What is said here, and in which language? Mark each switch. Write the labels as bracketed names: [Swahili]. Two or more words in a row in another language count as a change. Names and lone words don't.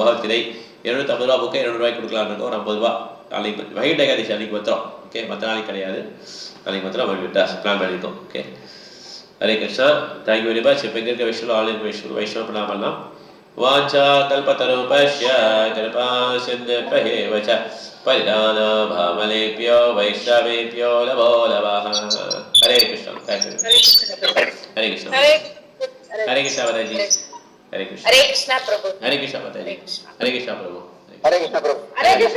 [Tamil] பகவத்கீதை 250 ரூபா புக்கு 200 ரூபாய்க்கு கொடுக்கலான்னு இருக்கோம். ஒரு 50 ரூபா நாளைக்கு வைகுண்ட ஏகாதசி அன்னைக்கு மாத்திரம். ஓகே மற்ற நாளைக்கு கிடையாது. நாளைக்கு மாத்திரம் பிளான் பண்ணியிருக்கோம். ஓகே ஹரே கிருஷ்ணா. [English] thank you very much. [Tamil] இப்போ இருக்க வைஷ்ணவ ஆன்லைன் வைஷ்ணவ பிளான் பண்ணலாம். [Sanskrit] वाञ्छा कल्पतरुपस्य कृपा सिन्धेव च परिधान भावलेभ्यो वैष्णवेभ्यो नमो नमः. हरे कृष्ण. हरे कृष्ण. हरे कृष्ण माताजी. हरे कृष्ण. हरे कृष्ण प्रभु. हरे कृष्ण माताजी. हरे कृष्ण प्रभु. हरे कृष्ण प्रभु.